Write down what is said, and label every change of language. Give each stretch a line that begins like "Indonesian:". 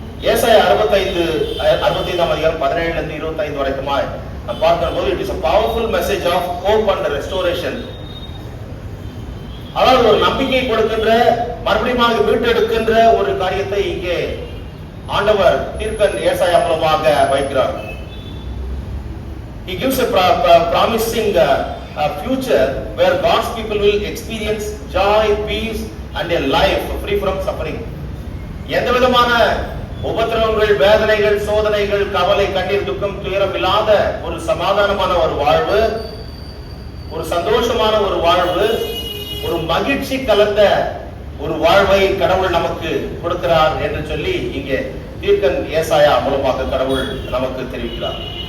Tamil: ஏசாயா 65ஆம் அதிகாரம் 17 இருந்து 25 வரைக்குமாய் நாம் பார்க்கிற போது
English: It is a powerful message of hope and restoration.
Tamil: அதாவது ஒரு நம்பிக்கை கொடுக்கின்ற, மறுபடியும் மீட்டெடுக்கின்ற ஒரு காரியத்தை இங்கே ஆண்டவர் தீர்க்கன் ஏசாயா மூலமாக வைக்கிறார்.
English: He gives a promising future where God's people will experience joy, peace and a life free from suffering.
Tamil: எந்த விதமான உபத்திரவங்கள், வேதனைகள், சோதனைகள், கவலை, கண்ணீர், துக்கம், துயரம் இல்லாத ஒரு சமாதானமான ஒரு வாழ்வு, ஒரு சந்தோஷமான ஒரு வாழ்வு, ஒரு மகிழ்ச்சி கலந்த ஒரு வாழ்வை கடவுள் நமக்கு கொடுக்கிறார் என்று சொல்லி இங்கே தீர்க்கன் ஏசாயா மூலமாக கடவுள் நமக்கு தெரிவிக்கிறார்.